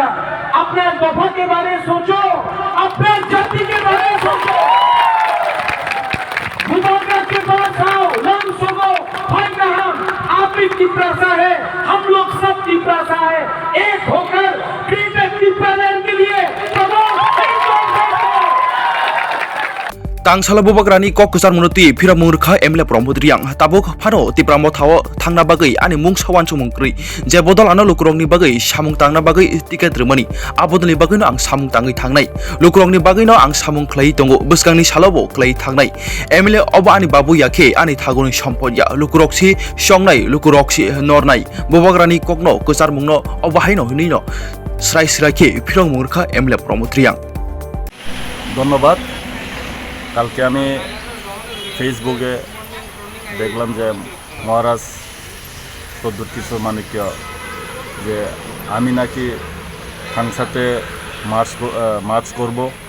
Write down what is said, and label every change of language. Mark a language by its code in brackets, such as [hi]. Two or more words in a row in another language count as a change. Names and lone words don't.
[hi] अपने दफा के बारे में सोचो, अपने जाति के बारे में सोचो। बुबाग्रा के पास आओ, लंग सोगो, फाइट हम, आप भी तिपरासा है, हम लोग सब तिपरासा है, एक होकर क्रिएटिव तिपरालैंड के लिए [trp] Tangsala Bubagrani Kok Khorang Phiramurkha Emile Pramod Reang Tabuk Phano Tipramo Thaw Thangna Bagai ani Mung Sawan Chumungkri Je Bodol Ano Lukrongni Bagai Samung Tangna Bagai Tiket Remani Abodni Bagino ang Samung Tangi Thangnai Lukrongni Bagino ang Samung Klai Tongo Buskangni Salobo Klai Thangnai Emile Oba ani Babu Yake ani Thagoni Sampodya Lukroksi Songnai Lukroksi Nornai Bubagrani Kokno Khorang Oba Haino Hunino Srai Sraike Phiramurkha Emile Pramod Reang [bn] ধন্যবাদ। কালকে আমি ফেসবুকে দেখলাম যে মহারাজ প্রদ্যুৎ কিশোর মানিক্য যে আমি নাকি সংসদে মার্চ করব।